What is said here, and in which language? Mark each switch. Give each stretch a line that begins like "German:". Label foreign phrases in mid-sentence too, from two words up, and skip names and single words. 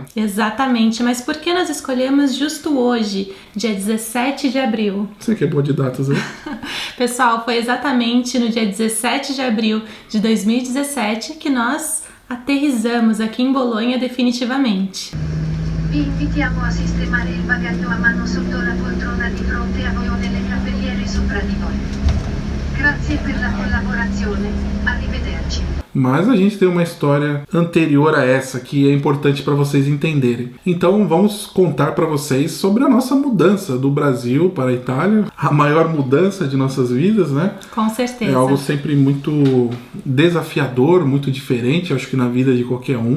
Portuguese: Exatamente, mas por que nós escolhemos justo hoje, dia 17 de abril? Você que é boa de datas, né? Pessoal, foi exatamente no dia 17 de abril de 2017 que nós aterrissamos aqui em Bolonha definitivamente.
Italian: Vi invitiamo a sistemare il bagaglio a mano sotto la poltrona di fronte a voi o nelle cappelliere sopra di voi. Grazie per la collaborazione. Arrivederci.
Portuguese: Mas a gente tem uma história anterior a essa que é importante para vocês entenderem. Então vamos contar para vocês sobre a nossa mudança do Brasil para a Itália, a maior mudança de nossas vidas, né? Com certeza. É algo sempre muito desafiador, muito diferente, acho que na vida de qualquer um.